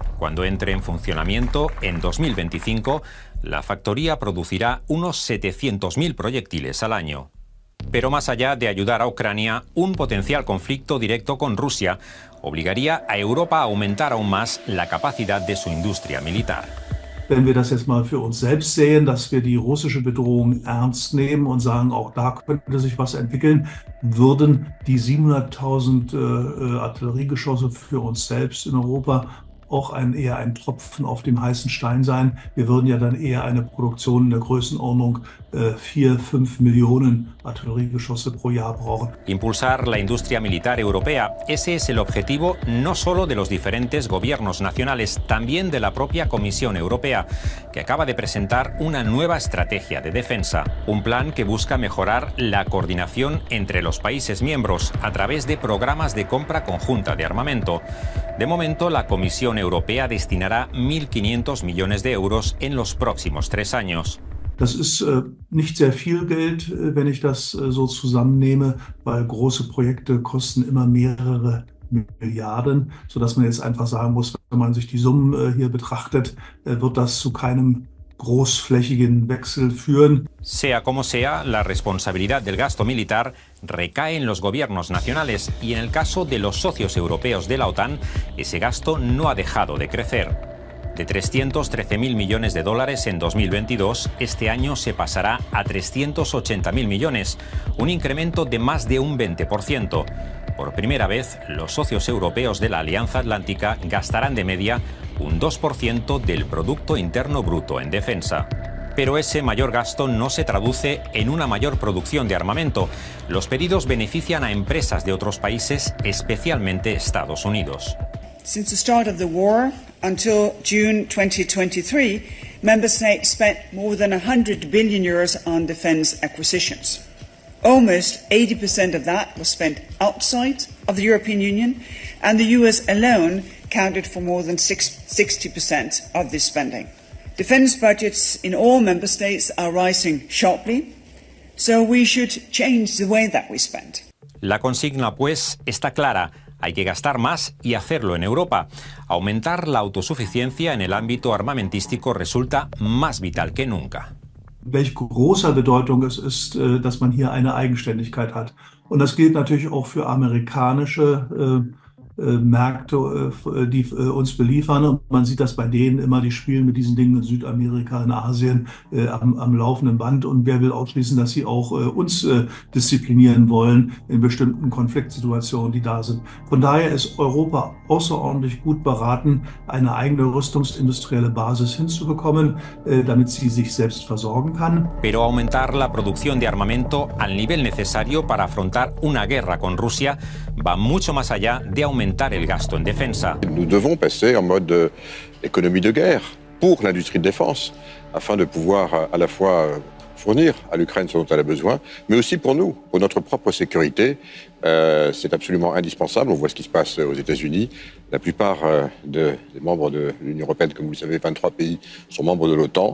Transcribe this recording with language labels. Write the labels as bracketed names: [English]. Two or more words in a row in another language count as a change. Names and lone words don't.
[Spanish] Cuando entre en funcionamiento en 2025, la factoría producirá unos 700.000 proyectiles al año. Pero más allá de ayudar a Ucrania, un potencial conflicto directo con Rusia obligaría a Europa a aumentar aún más la capacidad de su industria militar. [German] Wenn wir das jetzt mal für uns selbst sehen, dass wir die russische Bedrohung ernst nehmen und sagen, auch da könnte sich was entwickeln, würden die 700.000 Artilleriegeschosse für uns selbst in Europa auch eher ein Tropfen auf dem heißen Stein sein. Wir würden ja dann eher eine Produktion in der Größenordnung 4-5 Millionen artilleriegeschosse pro Jahr brauchen. [Spanish] Impulsar la industria militar europea. Ese es el objetivo no solo de los diferentes gobiernos nacionales, también de la propia Comisión Europea, que acaba de presentar una nueva estrategia de defensa. Un plan que busca mejorar la coordinación entre los países miembros a través de programas de compra conjunta de armamento. De momento, la Comisión Europea destinará 1.500 millones de euros en los próximos 3 años. Das ist nicht sehr viel Geld, wenn ich das so zusammennehme, weil große Projekte kosten immer mehrere Milliarden, sodass man jetzt einfach sagen muss, wenn man sich die Summen hier betrachtet, wird das zu keinem großflächigen Wechsel führen. Sea como sea, la responsabilidad del gasto militar recae en los gobiernos nacionales y en el caso de los socios europeos de la OTAN, ese gasto no ha dejado de crecer. De 313.000 millones de dólares en 2022, este año se pasará a 380.000 millones, un incremento de más de un 20%. Por primera vez, los socios europeos de la Alianza Atlántica gastarán de media un 2% del Producto Interno Bruto en defensa. Pero ese mayor gasto no se traduce en una mayor producción de armamento. Los pedidos benefician a empresas de otros países, especialmente Estados Unidos. [English] Since the start of the war until June 2023, member states spent more than 100 billion euros on defence acquisitions. Almost 80% of that was spent outside of the European Union, and the US alone accounted for more than 60% of this spending. Defence budgets in all member states are rising sharply, so we should change the way that we spend. [Spanish] La consigna, pues, está clara. Hay que gastar más y hacerlo en Europa. Aumentar la autosuficiencia en el ámbito armamentístico resulta más vital que nunca. [German] Welch großer Bedeutung es ist, dass man hier eine Eigenständigkeit hat. Und das gilt natürlich auch für amerikanische Märkte, die uns beliefern. Und man sieht das bei denen immer, die spielen mit diesen Dingen in Südamerika, in Asien am laufenden Band. Und wer will ausschließen, dass sie auch uns disziplinieren wollen in bestimmten Konfliktsituationen, die da sind. Von daher ist Europa außerordentlich gut beraten, eine eigene rüstungsindustrielle Basis hinzubekommen, damit sie sich selbst versorgen kann. [Spanish] Pero aumentar la producción de armamento al nivel necesario para afrontar una guerra con Rusia va mucho más allá de aumentar el gasto en defensa. [French] Nous devons passer en mode économie de guerre pour l'industrie de défense, afin de pouvoir à la fois fournir à l'Ukraine ce dont elle a besoin, mais aussi pour nous, pour notre propre sécurité. C'est absolument indispensable. On voit ce qui se passe aux États-Unis. La plupart des membres de l'Union européenne, comme vous le savez, 23 pays sont membres de l'OTAN.